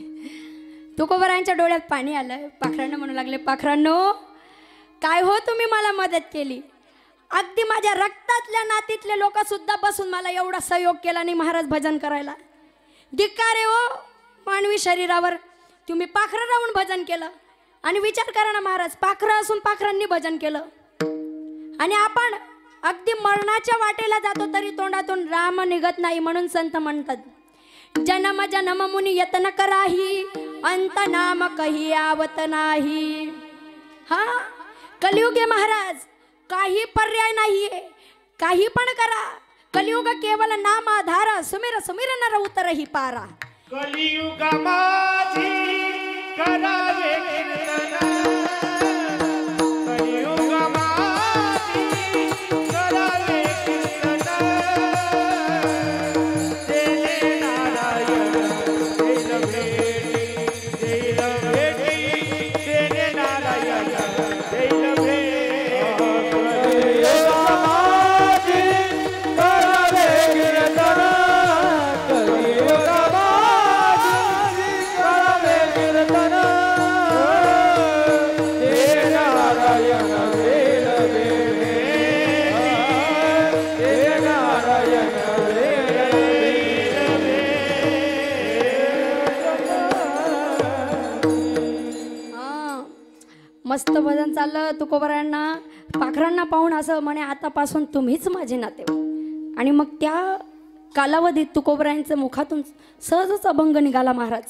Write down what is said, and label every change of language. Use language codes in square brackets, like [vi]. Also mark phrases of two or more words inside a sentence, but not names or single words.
[mr] तुकोबारायांच्या डोळ्यात पाणी आलं. पाखरांना म्हणू लागले, पाखरांनो काय हो तुम्ही मला मदत केली, अगदी माझ्या रक्तातल्या नातीतले लोक सुद्धा बसून मला एवढा सहयोग केला नाही महाराज भजन करायला. धिक्कार आहे हो मानवी शरीरावर, तुम्ही पाखरं राहून भजन केलं. आणि विचार करा ना महाराज, पाखरं असून पाखरांनी भजन केलं, आणि आपण अगदी मरणाच्या वाटेला जातो तरी तोंडातून राम निघत नाही. म्हणून संत म्हणतात, [awa] जन्म जन्म मुनी यत्न कराही, अंत नाम कही आवत नाही. [mr] हा कलियुग आहे महाराज, काही पर्याय नाहीये, काही पण करा. [awa] कलियुग केवळ नाम आधार, सुमिर सुमिर नर उतरही पारा. [mr] कलियुग माझी करावे कीर्तन, कलियुग माझी करावे कीर्तन, देले नारायण देल भेटी, देल भेटी, देले नारायण देल भेटी. कलियुग माझी करावे कीर्तन, कलियुग माझी करावे कीर्तन, देल नारायण देल भेटी, देल नारायण देल हा मस्त भजन चाललं. तुकोबारायांना पाखरांना पाहून असं म्हणे, आतापासून तुम्हीच माझे नातेवाईक. आणि मग त्या कालावधीत तुकोबारायांच्या मुखातून सहजच अभंग निघाला महाराज.